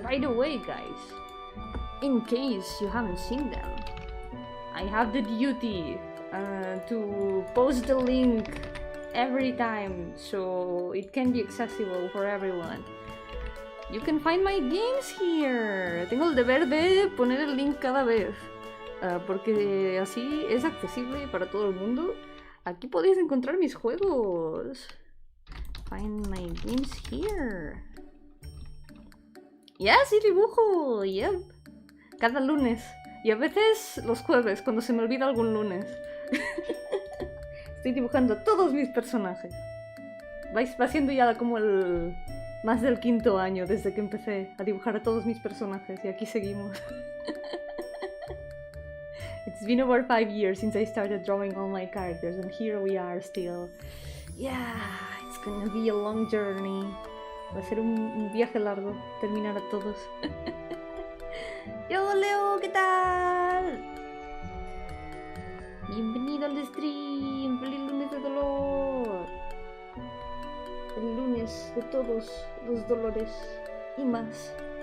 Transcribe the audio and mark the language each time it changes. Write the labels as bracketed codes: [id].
[en] By the way, guys, in case you haven't seen them, I have the duty to post the link every time, so it can be accessible for everyone. You can find my games here. [es] Tengo el deber de poner el link cada vez, porque así es accesible para todo el mundo. Aquí podéis encontrar mis juegos. [en] Find my games here. [es] Ya, sí dibujo, yep. Cada lunes. Y a veces los jueves, cuando se me olvida algún lunes. Estoy dibujando a todos mis personajes. Va siendo ya como el... más del 5º año desde que empecé a dibujar a todos mis personajes. Y aquí seguimos. [en] It's been over 5 years since I started drawing all my characters. And here we are still. Yeah, it's gonna be a long journey. [es] Va a ser un viaje largo terminar a todos. Yo, Leo, ¿qué tal? Bienvenido al stream. Feliz lunes de dolor. El lunes de todos los dolores y más.